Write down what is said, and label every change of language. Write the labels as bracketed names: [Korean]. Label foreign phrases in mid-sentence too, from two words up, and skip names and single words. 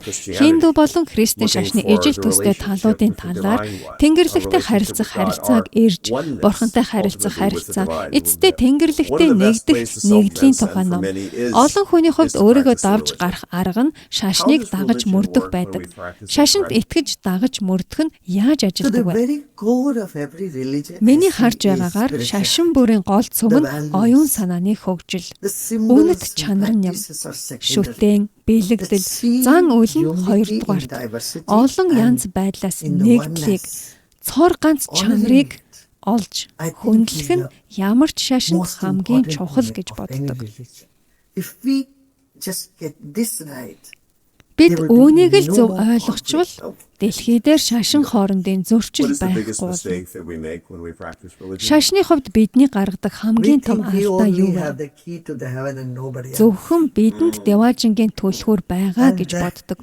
[Mongolian] Хинду болон христийн шашны ижил төстэй талуудын талаар Тэнгэрлэгтэй харилцах харилцааг ирж, Бурхантай харилцах харилцаа, эцэстээ Тэнгэрлэгтэй нэгдэх нэгдлийн тухай ном. Олон хүний хувьд өөрийгөө давж гарах арга нь шашныг дагаж мөрдөх байдаг. Шашинд итгэж дагаж мөрдөх нь яаж [English] So the [Mongolian] ажилдаг вэ? [English] very core of every religion [Mongolian] Миний [English] is [Mongolian] харж байгаагаар шашин бүрийн гол цөм нь оюун санааны хөгжил, [English] the symbols [Mongolian] үнэт чанар нь юм. [English] practices are secondary. [Mongolian] Шүтэн, бэлэгдэл, зан үйл нь хоёрдугаарт. Олон янз байдлаас нэгдлийг, цор ганц чанарыг олж хөндлөх нь ямар ч шашинд хамгийн чухал гэж боддог. [English] If we just get this right, [Mongolian] Бид үүнийг л зөв ойлгочвол дэлхий дээр шашин хоорондын зөрчил байхгүй болно. Шашны хувьд бидний гаргадаг хамгийн том алдаа юу вэ? Зөвхөн бидэнд Деважингийн түлхүүр байгаа гэж боддог.